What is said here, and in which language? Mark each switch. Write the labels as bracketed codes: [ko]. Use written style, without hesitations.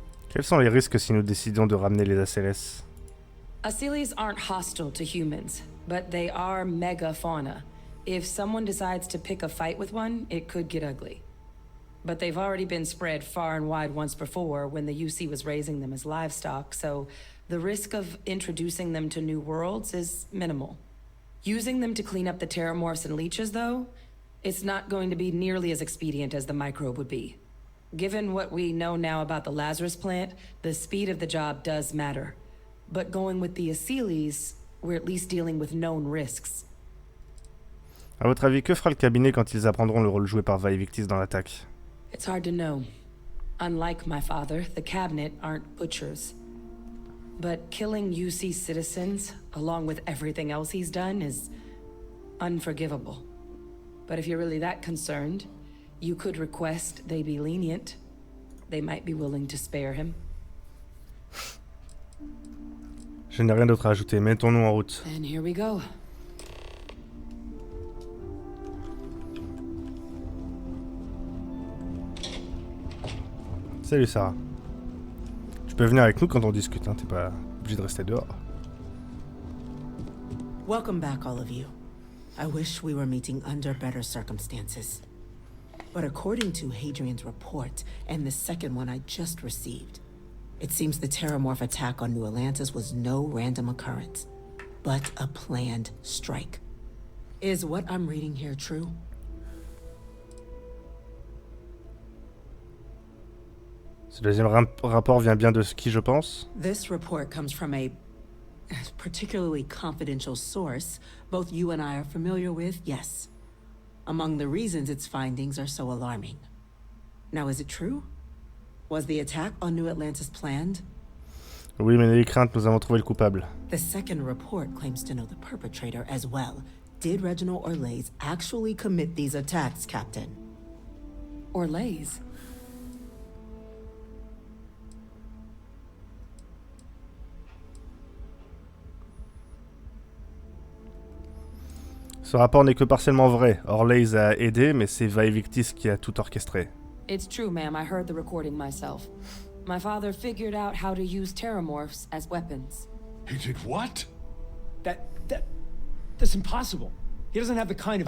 [fr] Quels sont les risques si nous décidons de ramener les Aceles? [en] Aceles aren't hostile to humans, but they are megafauna. If someone decides to pick a fight with one, it could get ugly. But they've already been spread far and wide once before when the UC was raising them as livestock, so the risk of introducing them to new worlds is minimal. Using them to clean up the terramorphs and leeches, though, it's not going to be nearly as expedient as the microbe would be. Given what we know now about the Lazarus plant, the speed of the job does matter. But going with the Aceles, we're at least dealing with known risks. [fr] À votre avis, que fera le cabinet quand ils apprendront le rôle joué par Victis dans l'attaque? [en] It's hard to know. Unlike my father, the cabinet aren't butchers. But killing UC citizens, along with everything else he's done, is unforgivable. But if you're really that concerned, you could request they be lenient. They might be willing to spare him. [fr] Je n'ai rien d'autre à ajouter. Mettons-nous en route. [en] And here we go. [fr] Salut Sarah. Tu peux venir avec nous quand on discute, hein. T'es pas obligé de rester dehors. [en] Welcome back, all of you. I wish we were meeting under better circumstances. But according to Hadrian's report, and the second one I just received, it seems the terramorph attack on New Atlantis was no random occurrence, but a planned strike. Is what I'm reading here true? [fr] Ce deuxième rapport vient bien de qui, je pense? [en] This report comes from a particularly confidential source both you and I are familiar with, yes. Among the reasons its findings are so alarming. Now, is it true? Was the attack on New Atlantis planned? [fr] Oui, mais n'ayez crainte, nous avons trouvé le coupable. [en] The second report claims to know the perpetrator as well. Did Reginald Orlays actually commit these attacks, Captain? Orlays? [fr] Ce rapport n'est que partiellement vrai. Orlays a aidé, mais c'est Vaevictis qui a tout orchestré. [en] It's true, ma'am. I heard the recording myself. My father figured out how to use terramorphs as weapons. He did what? That's impossible. He doesn't have the kind of